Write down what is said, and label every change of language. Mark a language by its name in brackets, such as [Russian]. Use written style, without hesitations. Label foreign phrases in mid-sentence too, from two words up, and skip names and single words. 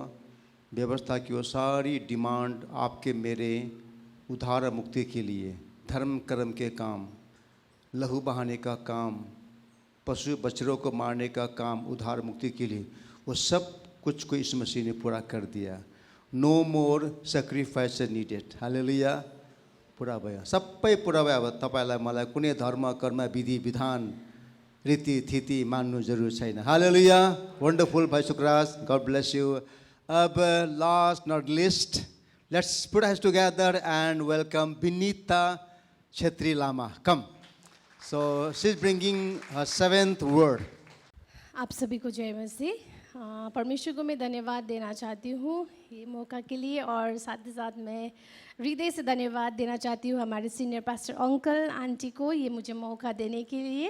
[Hindi] व्यवस्था की वो सारी डिमांड आपके मेरे उद्धार मुक्ति के लिए, धर्म कर्म के काम, लहू बहाने का काम, पशु बछड़ों को मारने का काम उद्धार मुक्ति के लिए, वो सब कुछ को इस मसीह ने पूरा कर दिया। [English] No more sacrifice needed. Hallelujah. [Nepali] पुरा भयो, सबै पुरा भयो। अब तपाईँलाई मलाई कुनै धर्म कर्म विधि विधान रीति थिति मान्नु जरुरी छैन। हालेलुया। वन्डरफुल भाइ सुकराज, [English] God bless you. अब last not least, let's put hands together and welcome विनीता छेत्री लामा। Come. So she is bringing her 7th word. [Hindi] आप सभी को जय मसीह। परमेश्वर को मैं धन्यवाद देना चाहती हूँ ये मौका के लिए, और साथ ही साथ मैं हृदय से धन्यवाद देना चाहती हूँ हमारे [English] senior pastor uncle aunty [Hindi] को ये मुझे मौका देने के लिए।